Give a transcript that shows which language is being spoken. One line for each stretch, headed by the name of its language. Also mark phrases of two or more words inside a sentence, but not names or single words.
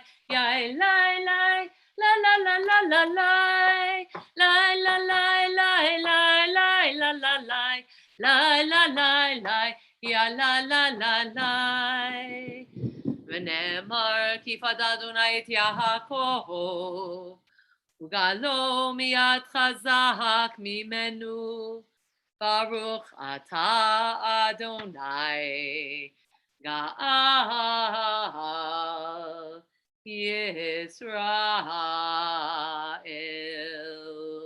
Hebrew: Yai lai lai la la la la la lai. Lai la lai lai lai lai la la lai. Lai la lai lai ya la la la lai. ונאמר כי פדה אדוני את יעקב וגאלו מיד חזק ממנו. ברוך אתה אדוני גאל ישראל.